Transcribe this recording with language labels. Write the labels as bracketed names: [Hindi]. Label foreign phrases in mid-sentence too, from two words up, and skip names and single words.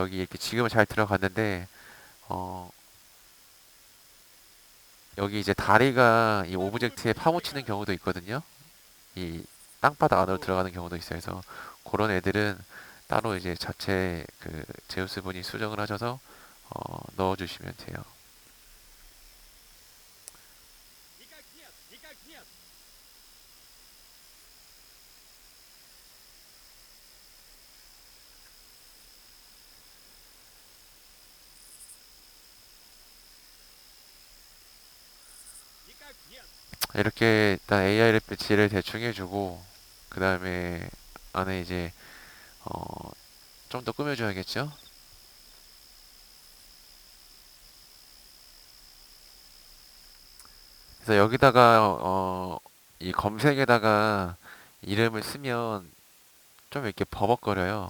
[Korean] 여기 이렇게 지금은 잘 들어갔는데 어 여기 이제 다리가 이 오브젝트에 파묻히는 경우도 있거든요. 이 땅바닥 안으로 들어가는 경우도 있어요. 그래서 그런 애들은 따로 이제 자체 그 제우스 분이 수정을 하셔서 넣어주시면 돼요. [Russian] Никак нет, никак нет. Никак нет. [Korean] 이렇게 일단 AI를 배치를 대충 해주고 그 다음에 안에 이제 좀 더 꾸며줘야겠죠? 그래서 여기다가 이 검색에다가 이름을 쓰면 좀 이렇게 버벅거려요.